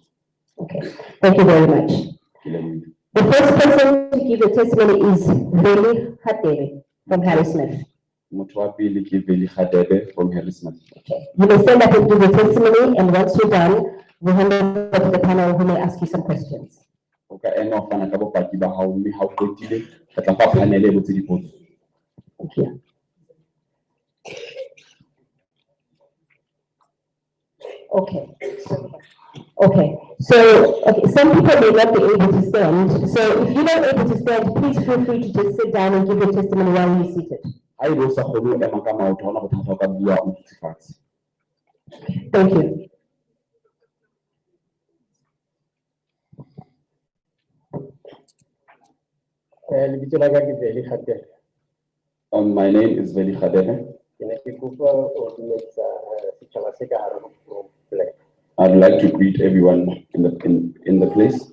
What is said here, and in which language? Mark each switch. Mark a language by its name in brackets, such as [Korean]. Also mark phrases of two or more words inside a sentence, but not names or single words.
[English] Okay. Thank you very much. [Southern Sotho] Ke lebohile. [English] The first person to give the testimony is Veli Hadebe from Harry Smith. [Southern Sotho] Motho wa pele ke Veli Hadebe from Harry Smith. [English] Okay. You may stand up and give your testimony, and once you're done, we'll hand over to the panel who may ask you some questions. [Southern Sotho] Okay, ena o fana ka bopaki ba hao mme ha o qetile re tla fa panel e botse dipotso. [English] Thank you. Okay. So some people may not be able to stand. So if you're not able to stand, please feel free to just sit down and give your testimony while you're seated. [Southern Sotho] Ha ebe o sa kgone ho ema ka maoto hona bothata o ka bua o dutse fatshe. [English] Thank you. My name is Veli Hadebe. I'd like to greet everyone in the place.